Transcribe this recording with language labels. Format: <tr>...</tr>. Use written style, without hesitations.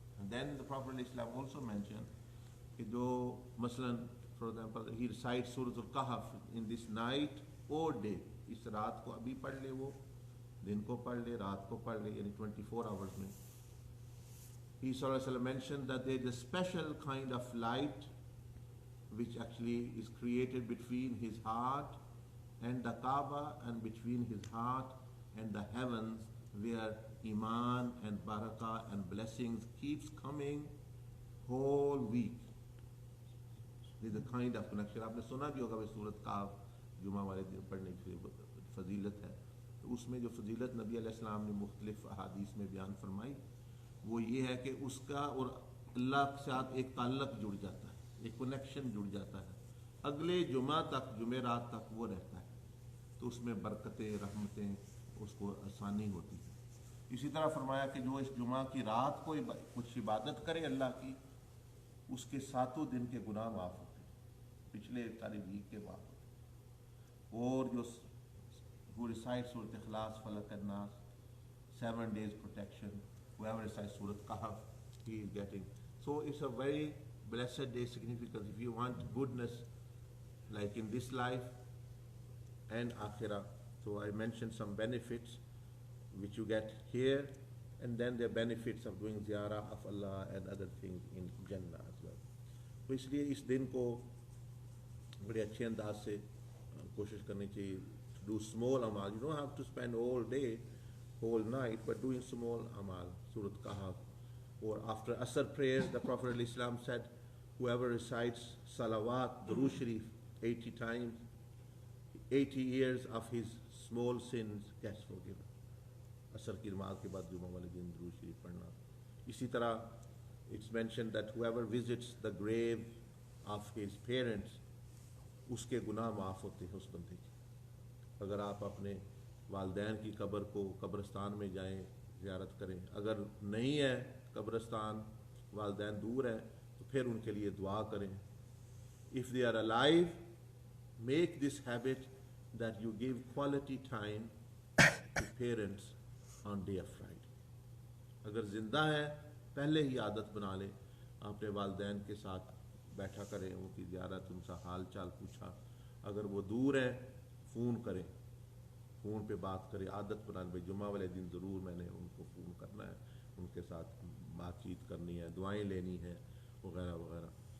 <en>And then the Prophet ﷺ also mentioned</en> <ur>کہ جو مثلاً</ur> <en>for example he recites Surah Al-Kahf in this night or day,</en> <ur>اس رات کو ابھی پڑھ لے، وہ دن کو پڑھ لے، رات کو پڑھ لے، یعنی</ur> <en>24 hours میں. He صلی اللہ علیہ وسلم mentioned that there is a special kind of light which actually is created between his heart and the Kaaba and between his heart and the heavens, where Iman and Barakah and blessings keeps coming whole week. There is a kind of connection.</en> <ur>آپ نے سنا بھی ہوگا سورت کاف جمعہ والے دن پڑھنے کی فضیلت ہے. تو اس میں جو فضیلت نبی علیہ السلام نے مختلف احادیث میں بیان فرمائی وہ یہ ہے کہ اس کا اور اللہ کے ساتھ ایک تعلق جڑ جاتا ہے، ایک کنیکشن جڑ جاتا ہے، اگلے جمعہ تک، جمعرات تک وہ رہتا ہے. تو اس میں برکتیں، رحمتیں، اس کو آسانی ہوتی ہے. اسی طرح فرمایا کہ جو اس جمعہ کی رات کو کچھ عبادت کرے اللہ کی، اس کے 7 دن کے گناہ معاف ہوتے ہیں، پچھلے ساری ویک کے معاف ہوتے ہیں. اور جو</ur> <en>who recites Surah Ikhlas, Falaq and Nas, 7 days protection, whoever recites Surah Kahf, he is getting. So it's a very blessed day, significant. If you want goodness like in this life and Akhirah, so I mentioned some benefits which you get here, and then the benefits of doing ziyarah of Allah and other things in Jannah as well.</en> <ur>تو اس لیے اس دن کو بڑے اچھے انداز سے کوشش کرنی چاہیے.</ur> <en>Do small amal. You don't have to spend all day, whole night, but doing small amal, Surat Kahf. Or after Asr prayers, the Prophet ﷺ said, whoever recites salawat, Durood Sharif, 80 times, 80 years of his small sins gets forgiven.</en> <ur>عصر کی نماز کے بعد جمعہ والے دن درود شریف پڑھنا. اسی طرح</ur> <en>it's mentioned that whoever visits the grave of his parents</en> <ur>اس کے گناہ معاف ہوتے ہیں اس بندے کے. اگر آپ اپنے والدین کی قبر کو قبرستان میں جائیں زیارت کریں, اگر نہیں ہے قبرستان, والدین دور ہیں, تو پھر ان کے لیے دعا کریں.</ur> <en>If they are alive, make this habit that you give quality time to parents on day of Friday.</en> <ur>اگر زندہ ہے پہلے ہی عادت بنا لیں, اپنے والدین کے ساتھ بیٹھا کریں, ان کی زیارت, ان کا حال چال پوچھا. اگر وہ دور ہیں فون کریں, فون پہ بات کریں, عادت بنا لیں. جمعہ والے دن ضرور میں نے ان کو فون کرنا ہے, ان کے ساتھ بات چیت کرنی ہے, دعائیں لینی ہیں وغیرہ وغیرہ.</ur>